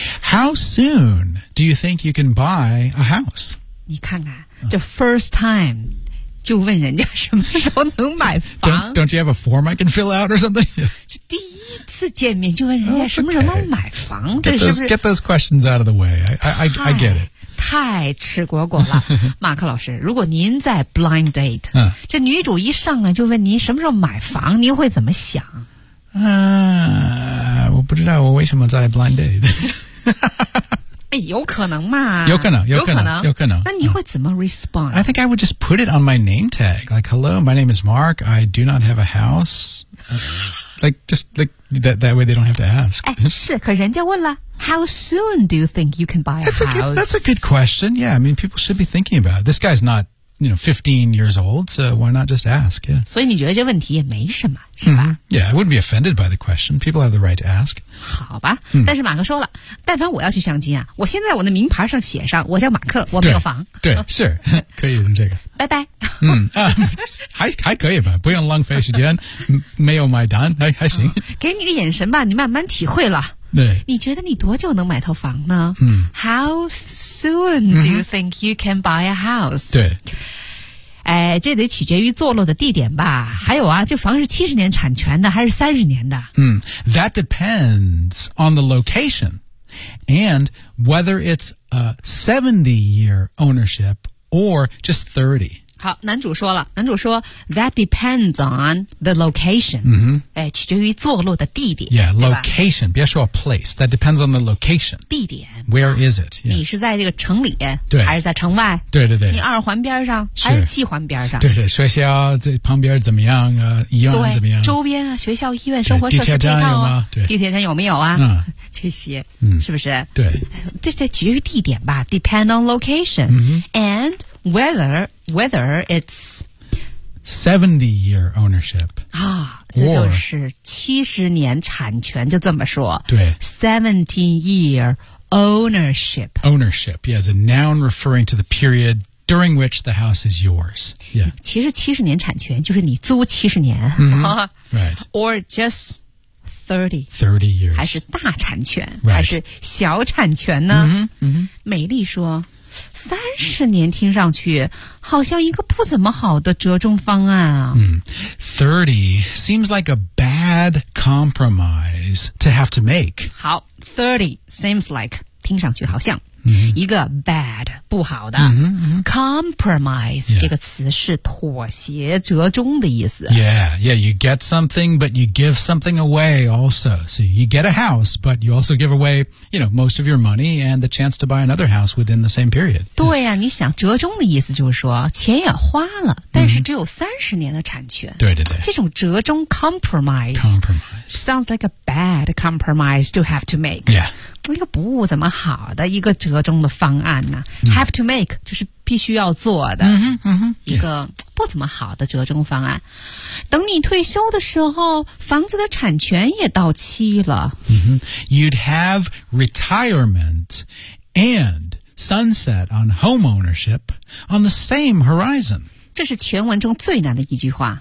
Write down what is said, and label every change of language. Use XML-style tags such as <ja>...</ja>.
<en>How soon do you think you can buy a house?</en> <zh>你看看这</zh> <en>first time</en> <zh>就问人家什么时候能买房</zh> <en>Don't you have a form I can fill out or something?</en> <zh>第一次见面就问人家什么时候能买房</zh> <en>okay. Get those questions out of the way. I get it.</en> <zh>太赤果果了 马克老师如果您在</zh> <en>blind date</en> <zh>这女主一上来就问您什么时候买房您会怎么想我不知道我为什么在</zh> <en>blind date</en> <zh>有可能嘛有可能那你会怎么 respond</zh> <en>I think I would just put it on my name tag like hello my name is Mark I do not have a house like just like that way they don't have to ask</en> <zh>是可人家问了</zh> <en>how soon do you think you can buy a house that's a good question yeah I mean people should be thinking about、it. this guy's notYou know, 15 years old, so why not just ask? Yeah.</en> <zh>所以你觉得这问题也没什么，是吧？ Mm-hmm.</zh> <en>Yeah, I wouldn't be offended by the question. People have the right to ask.</en> <zh>好吧，但是马克说了，但凡我要去相亲啊，我现在我的名牌上写上，我叫马克，我没有房。对，是，可以用这个。拜拜。还可以吧，不用浪费时间，没有买单，还行。给你个眼神吧，你慢慢体会了。对，你觉得你多久能买套房呢？嗯</zh> <en>，How soon do you think you can buy a house？</en> <zh>对，哎，这得取决于坐落的地点吧。还有啊，这房是70年产权的还是30年的？</zh> <en>嗯 ，That depends on the location and whether it's a 70-year ownership or just 30.</en> <zh>好，男主说了，男主说</zh> <en>That depends on the location. 嗯哼。</en> <zh>取决于坐落的地点</zh> <en>Yeah, location</en> <zh>别说</zh> <en>place That depends on the location</en> <zh>地点</zh> <en>Where is it?、Yeah.</en> <zh>你是在这个城里对还是在城外对对对你二环边上是还是七环边上对对学校这旁边怎么样啊医院怎么样周边啊学校医院生活设施配套、啊、地铁站有吗地铁站有没有啊、嗯、这些、嗯、是不是对这取决于地点吧</zh> <en>Depend on location、 mm-hmm. And whether it's 70-year ownership</en> <zh>啊这就是70年产权就这么说对</zh> <en>70-year ownership Ownership, yeah, is a noun referring to the period during which the house is yours、yeah.</en> <zh>其实70年产权就是你租70年、</zh> <en>mm-hmm. right. Or just 30 years</en> <zh>还是大产权、</zh> <en>right.</en> <zh>还是小产权呢、 mm-hmm. 美丽说30年听上去好像一个不怎么好的折中方案啊。</zh> <en>30 seems like a bad compromise. compromise to have to make.</en> <zh>好 ,</zh> <en>30 seems like,</en> <zh>听上去好像。 Mm-hmm. 一个 bad, 不好的 mm-hmm, mm-hmm.</zh> <en>Compromise、 yeah.</en> <zh>这个词是妥协折中的意思</zh> <en>Yeah, yeah, you get something But you give something away also So you get a house But you also give away, you know, most of your money And the chance to buy another house within the same period</en> <zh>对啊、嗯、你想折中的意思就是说钱也花了但是只有30年的产权、 mm-hmm. 对对对这种折中</zh> <en>compromise Sounds like a bad compromise to have to make Yeah</en> <zh>一个不怎么好的一个折中的方案呢、啊</zh> <en>Have to make</en> <zh>就是必须要做的、 mm-hmm, mm-hmm, 一个不怎么好的折中方案、yeah. 等你退休的时候房子的产权也到期了、 mm-hmm.</zh> <en>You'd have retirement and sunset on homeownership on the same horizon</en> <zh>这是全文中最难的一句话、</zh>